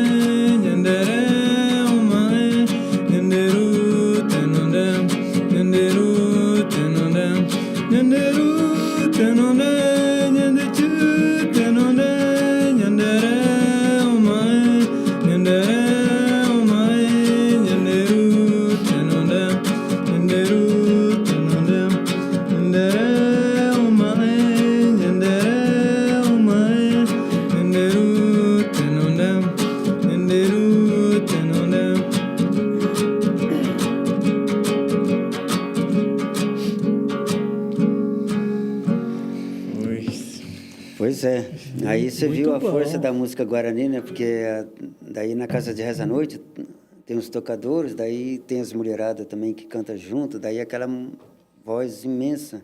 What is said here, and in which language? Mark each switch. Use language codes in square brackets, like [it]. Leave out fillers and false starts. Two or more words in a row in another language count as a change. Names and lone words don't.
[gn] nyandere, omae, nyanderu, tenonde, nyanderu, tenonde, nyanderu, tenonde, nyandechu, tenonde, nyandere, omae, nyandere, omae, nyanderu, tenonde, nyanderu, tenonde. Nyandere omae, nyandere omae, nyanderu tenonde, nyanderu tenonde. [pt] Pois é. Aí você Muito viu a bom. força da música guarani, né? Porque daí na casa de reza à noite tem os tocadores, daí tem as mulheradas também que cantam junto, daí aquela voz imensa.